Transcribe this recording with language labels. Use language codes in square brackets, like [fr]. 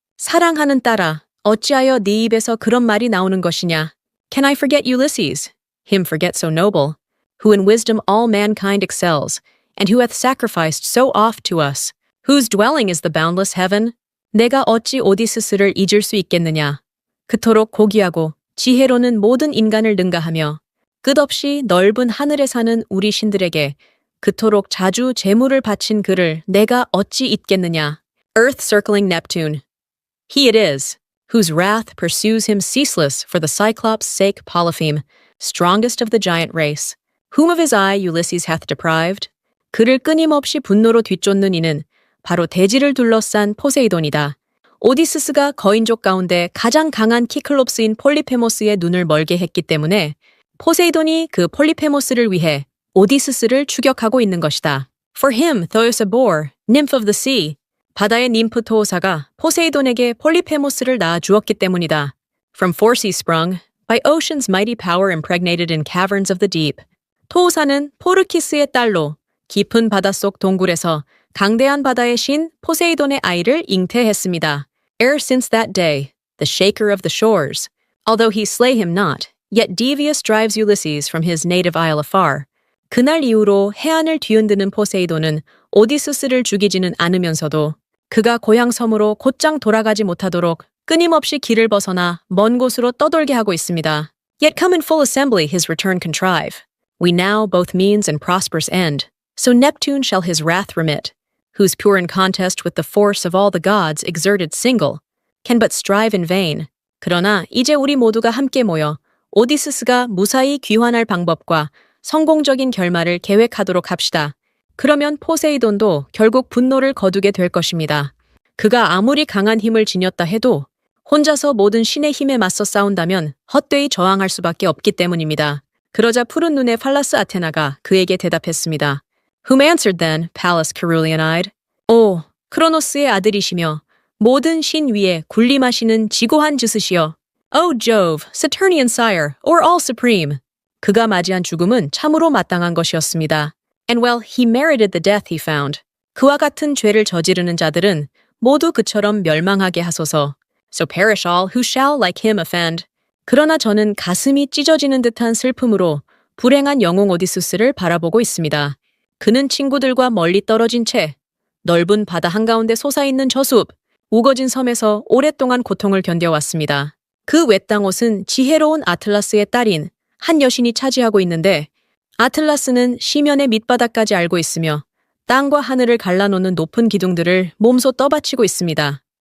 [ko] 사랑하는 딸아, 어찌하여 네 입에서 그런 말이 나오는 것이냐? [en] Can I forget Ulysses, him forget so noble, who in wisdom all mankind excels, and who hath sacrificed so oft to us, whose dwelling is the boundless heaven? [ko] 내가 어찌 오디스스를 잊을 수 있겠느냐? 그토록 고귀하고 지혜로는 모든 인간을 능가하며 끝없이 넓은 하늘에 사는 우리 신들에게 그토록 자주 재물을 바친 그를 내가 어찌 잊겠느냐? [en] Earth circling Neptune. He it is, whose wrath pursues him ceaseless for the Cyclops' sake Polypheme, strongest of the giant race, whom of his eye Ulysses hath deprived. [ko] 그를 끊임없이 분노로 뒤쫓는 이는 바로 대지를 둘러싼 포세이돈이다. 오디시스가 거인족 가운데 가장 강한 키클롭스인 폴리페모스의 눈을 멀게 했기 때문에 포세이돈이 그 폴리페모스를 위해 오디시스를 추격하고 있는 것이다. [en] For him, Thoos bore, nymph of the sea. [ko] 바다의 님프 토오사가 포세이돈에게 폴리페모스를 낳아 주었기 때문이다. [en] From Phorcys sprung, by ocean's mighty power impregnated in caverns of the deep. [ko] 토오사는 포르키스의 딸로 깊은 바닷속 동굴에서 강대한 바다의 신 포세이돈의 아이를 잉태했습니다. [en] Ere since that day, the shaker of the shores. Although he slay him not, yet devious drives Ulysses from his native isle afar. [ko] 그날 이후로 해안을 뒤흔드는 포세이돈은 오디시스를 죽이지는 않으면서도 그가 고향 섬으로 곧장 돌아가지 못하도록 끊임없이 길을 벗어나 먼 곳으로 떠돌게 하고 있습니다. [en] Yet come in full assembly his return contrive. We now both means and prosperous end. So Neptune shall his wrath remit, whose pure in contest with the force of all the gods exerted single, can but strive in vain. [ko] 그러나 이제 우리 모두가 함께 모여 오디시스가 무사히 귀환할 방법과 성공적인 결말을 계획하도록 합시다. 그러면 포세이돈도 결국 분노를 거두게 될 것입니다. 그가 아무리 강한 힘을 지녔다 해도 혼자서 모든 신의 힘에 맞서 싸운다면 헛되이 저항할 수밖에 없기 때문입니다. 그러자 푸른 눈의 팔라스 아테나가 그에게 대답했습니다. [en] Whom answered then, Pallas Carulean-eyed? [ko] 오, 크로노스의 아들이시며 모든 신 위에 군림하시는 지고한 즈스시여. [en] O Jove, Saturnian sire, or all supreme. [ko] 그가 맞이한 죽음은 참으로 마땅한 것이었습니다. [en] And well, he merited the death he found. [ko] 그와 같은 죄를 저지르는 자들은 모두 그처럼 멸망하게 하소서. [en] So perish all who shall like him offend. [ko] 그러나 저는 가슴이 찢어지는 듯한 슬픔으로 불행한 영웅 오디시스를 바라보고 있습니다. 그는 친구들과 멀리 떨어진 채 넓은 바다 한가운데 솟아있는 저 숲, 우거진 섬에서 오랫동안 고통을 견뎌왔습니다. 그 외땅 옷은 지혜로운 아틀라스의 딸인 한 여신이 차지하고 있는데 아틀라스는 시면의 밑바닥까지 알고 있으며 땅과 하늘을 갈라놓는 높은 기둥들을 몸소 떠받치고 있습니다.